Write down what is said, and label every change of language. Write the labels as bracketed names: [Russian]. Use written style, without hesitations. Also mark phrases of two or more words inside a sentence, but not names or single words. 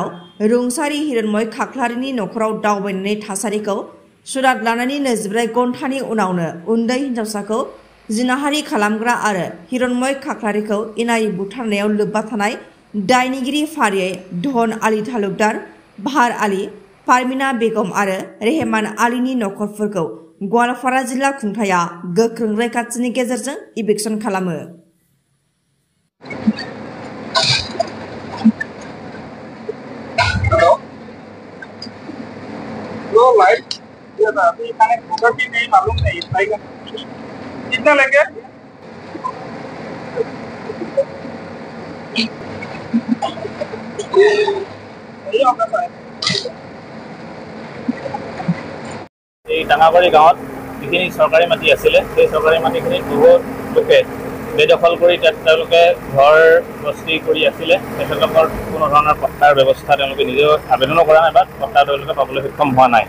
[Bodo] रुंसारि हिरण्मय खाख्लारिनि नखराव दावबायनानै थासारिखौ सुराद लानायनि 24 घन्टानि उनावनो उन्दै हिनजावसाखौ जिनाहारि खालामग्रा आरो हिरण्मय खाख्लारिखौ इनायै बुथारनायाव लोब्बा थानाय दायनिगिरि फारियै धन आली तालुकदार, बाहार आली, पारमिना बेगम आरो रेहमान आलीनि नखरफोरखौ गवालपारा जिल्ला खुंथाया गोख्रों रैखाथिनि गेजेरजों इभिक्सन खालामो। [Hindi] अभी कनेक्ट होगा कि नहीं मालूम नहीं, आएगा कितना लेंगे? नहीं होगा सर। [Assamese] এই ডাঙাবাৰী গাঁৱত যিখিনি চৰকাৰী মাটি আছিলে সেই চৰকাৰী মাটিখিনি বহুত লোকে বেদখল কৰি তাত তেওঁলোকে ঘৰ বস্তি কৰি আছিলে। তেখেতলোকৰ কোনো ধৰণৰ পট্টাৰ ব্যৱস্থা তেওঁলোকে নিজেও আবেদনো কৰা নাই বা পট্টা তেওঁলোকে পাবলৈ সক্ষম হোৱা নাই।